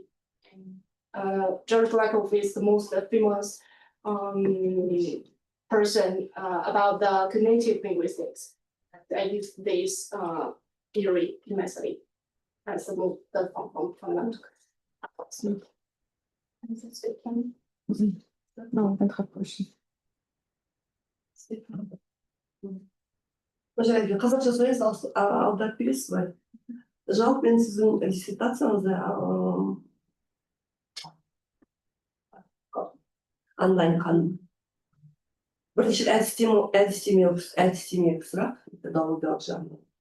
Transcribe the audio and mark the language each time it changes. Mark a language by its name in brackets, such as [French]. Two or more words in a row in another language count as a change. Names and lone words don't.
[English] George Lakoff is the most famous person about the cognitive linguistics. I use this theory in my study as the fundamental. No, I don't have question. [Kazakh] Қазақша сұрайсыз, аударып бересіз бе? Жалпы мен сіздің диссертацияңызды онлайн қаным. Бірінші әдістемелік сұрақ, методологиялық жағынан.